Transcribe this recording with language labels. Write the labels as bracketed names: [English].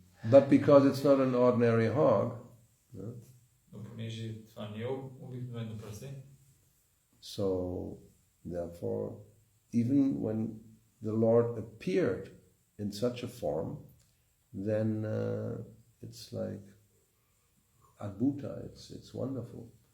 [English] But because it's not an ordinary hog, [Bulgarian] но понеже това не е обикновено прасе, [English] so therefore, even when the Lord appeared in such a form, then it's like adbhuta, it's wonderful.